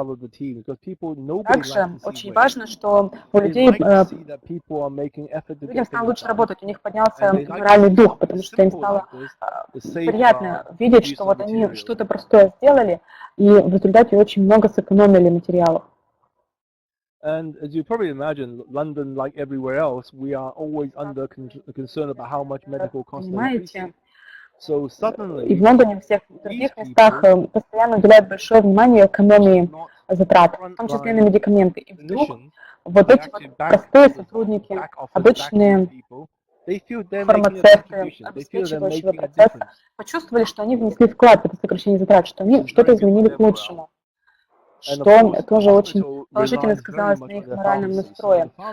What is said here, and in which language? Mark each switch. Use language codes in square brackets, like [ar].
[ru] Также очень важно, что у людей людям стало лучше работать, у них поднялся моральный дух, потому что им стало приятно видеть, что вот они что-то простое сделали, и в результате очень много сэкономили материалов. [en] And as you probably imagine, London, like everywhere else, we are always under concern about how much medical costs are increasing. [ru] И в Лондоне, и в всех других местах постоянно уделяют большое внимание экономии затрат, в том числе на медикаменты. И вдруг вот эти вот простые сотрудники, обычные фармацевты, обеспечивающие процесс, почувствовали, что они внесли вклад в это сокращение затрат, что они что-то изменили к лучшему, что тоже очень положительно сказалось на их моральном настрое.